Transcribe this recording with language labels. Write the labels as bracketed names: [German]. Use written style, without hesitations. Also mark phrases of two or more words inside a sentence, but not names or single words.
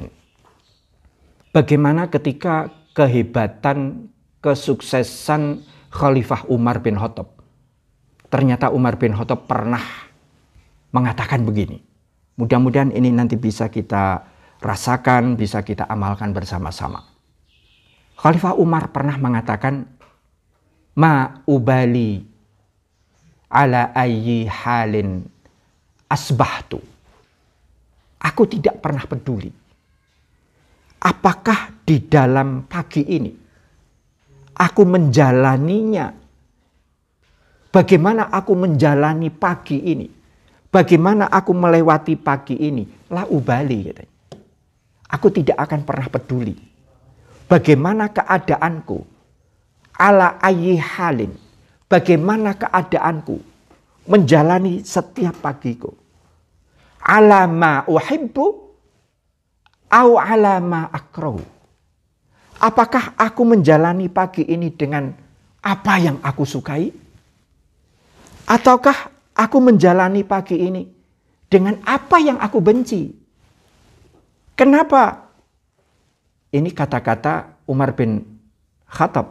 [Indonesian] Bagaimana ketika kehebatan, kesuksesan Khalifah Umar bin Khattab. Ternyata Umar bin Khattab pernah mengatakan begini. Mudah-mudahan ini nanti bisa kita rasakan, bisa kita amalkan bersama-sama. Khalifah Umar pernah mengatakan, [Arabic] ما أبالي على أي حال أصبحت. [Indonesian] Aku tidak pernah peduli. Apakah di dalam pagi ini aku menjalaninya? Bagaimana aku menjalani pagi ini? Bagaimana aku melewati pagi ini? [Arabic] لا أبالي [Indonesian] katanya. Aku tidak akan pernah peduli. Bagaimana keadaanku? [Arabic] على أي حال. [Indonesian] Bagaimana keadaanku menjalani setiap pagiku? [Arabic] على ما أحب أو على ما أكره. [Indonesian] Apakah aku menjalani pagi ini dengan apa yang aku sukai? Ataukah aku menjalani pagi ini dengan apa yang aku benci? Kenapa? Ini kata-kata Umar bin Khattab.